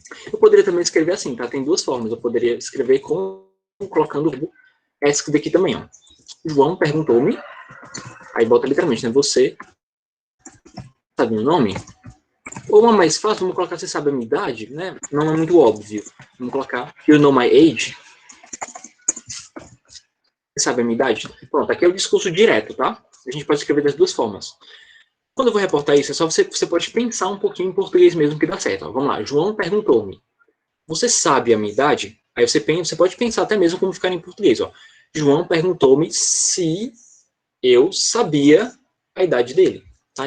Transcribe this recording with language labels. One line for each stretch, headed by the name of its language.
Portuguese: Eu poderia também escrever assim, tá? Tem duas formas. Eu poderia escrever colocando o verbo ask daqui também, ó. João perguntou-me, aí bota literalmente, né? Você sabe meu nome? Ou uma mais fácil, vamos colocar, você sabe a minha idade, né? Não é muito óbvio. Vamos colocar,
English: you know my age?
Portuguese: Você sabe a minha idade? Pronto, aqui é o discurso direto, tá? A gente pode escrever das duas formas. Quando eu vou reportar isso, é só você pode pensar um pouquinho em português mesmo que dá certo. Ó, vamos lá, João perguntou-me, você sabe a minha idade? Aí você pode pensar até mesmo como ficar em português. Ó. João perguntou-me se eu sabia a idade dele. Tá?